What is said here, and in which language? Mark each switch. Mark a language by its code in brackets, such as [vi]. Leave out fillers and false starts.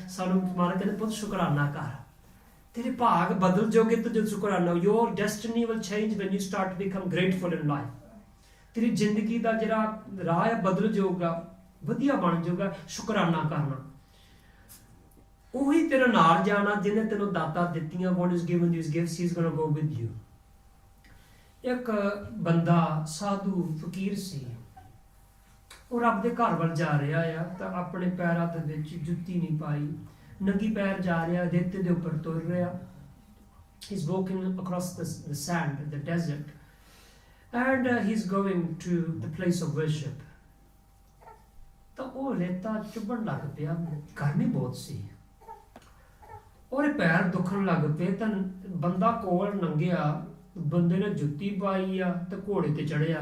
[pa] ਸਾਨੂੰ ਮਹਾਰਾਜ ਕਹਿੰਦੇ ਪੁੱਤ ਸ਼ੁਕਰਾਨਾ ਕਰ, ਤੇਰੇ ਭਾਗ ਬਦਲ ਜਾਓਗੇ ਤਾਂ ਜਦ ਸ਼ੁਕਰਾਨਾ, [en] your destiny will change when you start to become grateful in life। [pa] ਤੇਰੀ ਜ਼ਿੰਦਗੀ ਦਾ ਜਿਹੜਾ ਰਾਹ ਹੈ ਬਦਲ ਜਾਊਗਾ, ਵਧੀਆ ਬਣ ਜਾਊਗਾ ਸ਼ੁਕਰਾਨਾ ਕਰਨਾ। ਉਹੀ ਤੇਰੇ ਨਾਲ ਜਾਣਾ ਜਿਹਨੇ ਤੈਨੂੰ ਦਾਤਾਂ ਦਿੱਤੀਆਂ। [en] God is given these gifts, he is going to go with you। [pa] ਇੱਕ ਬੰਦਾ ਸਾਧੂ ਫਕੀਰ ਸੀ, ਉਹ ਰੱਬ ਦੇ ਘਰ ਵੱਲ ਜਾ ਰਿਹਾ ਆ ਤਾਂ ਆਪਣੇ ਪੈਰਾਂ ਦੇ ਵਿੱਚ ਜੁੱਤੀ ਨਹੀਂ ਪਾਈ, ਨੰਗੀ ਪੈਰ ਜਾ ਰਿਹਾ, ਰੇਤੇ ਦੇ ਉੱਪਰ ਤੁਰ ਰਿਹਾ। [en] He's walking across the sand, the desert, and he's going to the place of worship। [pa] ਤਾਂ ਉਹ ਰੇਤਾ ਚੁਭਣ ਲੱਗ ਪਿਆ, ਗਰਮੀ ਬਹੁਤ ਸੀ, ਉਹਦੇ ਪੈਰ ਦੁਖਣ ਲੱਗ ਪਏ। ਤਾਂ ਬੰਦਾ ਕੋਲ ਲੰਘਿਆ, ਬੰਦੇ ਨੇ ਜੁੱਤੀ ਪਾਈ ਆ ਤੇ ਘੋੜੇ ਤੇ ਚੜਿਆ।